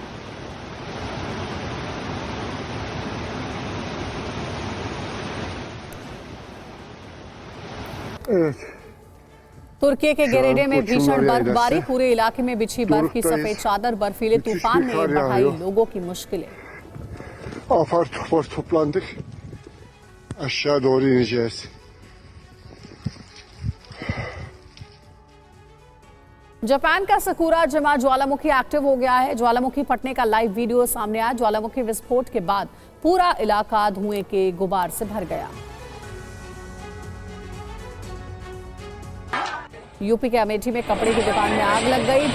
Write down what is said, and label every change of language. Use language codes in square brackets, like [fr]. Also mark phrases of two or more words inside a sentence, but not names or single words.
[hi] तुर्की के गेरेडे में भीषण बर्फबारी, पूरे इलाके में बिछी बर्फ की सफेद चादर। बर्फीले तूफान ने बढ़ाई लोगों की मुश्किलें। [tr] Apar topar toplandık. Aşağı doğru ineceğiz. [hi] जापान का सकुरा जमा ज्वालामुखी एक्टिव हो गया है। ज्वालामुखी फटने का [en] live video [hi] सामने आया। ज्वालामुखी विस्फोट के बाद पूरा इलाका धुएं के गुबार से भर गया। यूपी के अमेठी में कपड़े की दुकान में आग लग गई।